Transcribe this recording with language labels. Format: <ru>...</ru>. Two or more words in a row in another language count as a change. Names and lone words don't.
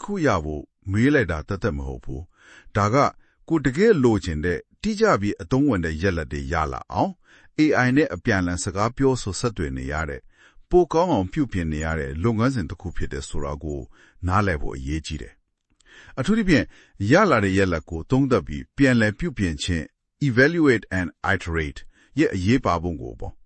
<my>ခုရဖို့မေးလိုက်တာတသက်မဟုတ်ဘူးဒါကကိုတကယ်လိုချင်တဲ့တိကျပြီးအသုံးဝင်တဲ့ရက်လက်တွေရလာအောင် AI နဲ့အပြန်အလှန်စကားပြောဆိုဆက်သွယ်နေရတဲ့ပိုကောင်းအောင်ပြုပြင်နေရတဲ့လုပ်ငန်းစဉ်တစ်ခုဖြစ်တဲ့ဆိုတာကိုနားလည်ဖို့အရေးကြီးတယ်အထူးသဖြင့်ရလာတဲ့ရက်လက်ကိုသုံးသပ်ပြီးပြန်လည်ပြုပြင်ခြင်း</my> <en>evaluate and iterate</en> <my>ရဲ့အရေးပါပုံကိုပေါ့</my>